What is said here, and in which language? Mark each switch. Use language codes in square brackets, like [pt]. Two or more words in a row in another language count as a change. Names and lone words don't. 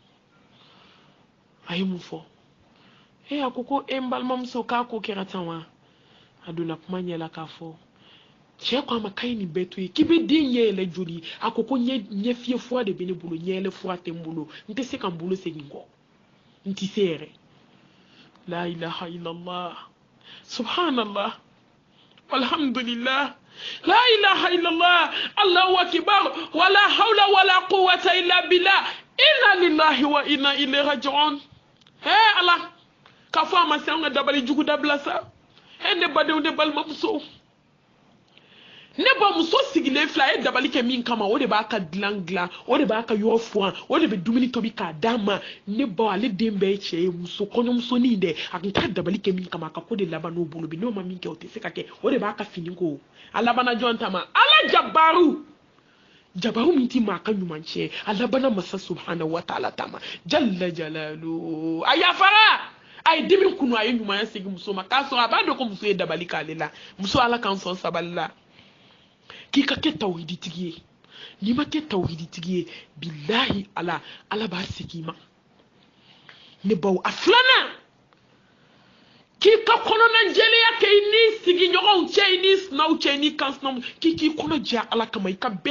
[bm] a ye mun fɔ a ko n balimamuso k'a ko kɛra tan wa a donna kuma ɲɛ la k'a fɔ cɛ ko a ma k'a nin bɛɛ to ye k'i bɛ den ɲɛ yɛlɛ joli a ko ɲɛ fiyɛ fura de bɛ ne bolo ɲɛ yɛlɛ fura tɛ n bolo n tɛ se ka n bolo segin kɔ n tɛ se yɛrɛ [ar] لا إله إلا الله سبحان الله والحمد لله لا إله إلا الله الله أكبر ولا حول ولا قوة إلا بالله إنا لله وإنا إليه راجعون [bm] ala k'a fɔ a ma se an ka dabali jugu dabila sa ne badenw ne balimamuso ne bamuso sigilen filɛ a ye dabali kɛ min kama o de b'a ka dilan o de b'a ka yɔrɔ furan o de bɛ dumuni tobi k'a d'a ma ne ba ale den bɛɛ ye cɛ ye muso kɔɲɔmusonin dɛ a tun t'a dabali kɛ min kama a ka ko de laban n'o bolo bi n'o ma min kɛ o tɛ se ka kɛ o de b'a ka fini ko a labanna jɔn ta ma ala jabaru min ti maa ka ɲuman tiɲɛ a labanna masa [ar] سبحانه وتعالى [bm] ta ma [ar] جل جلاله [bm] a yafara a ye dimi kunu a ye ɲumanya segin muso ma k'a sɔrɔ a b'a dɔn ko muso ye dabali k'ale la muso ala k'an sɔn sabali la k'i ka kɛ tawhiditigi ye n'i ma kɛ tawhiditigi ye bilahi ala b'a segin i ma ne baw a filanan k'i ka kɔnɔna jɛlenya kɛ i n'i sigiɲɔgɔnw cɛ i n'i sinaw cɛ i n'i kansinaw k'i kɔnɔ jɛ ala kama i ka bɛɛ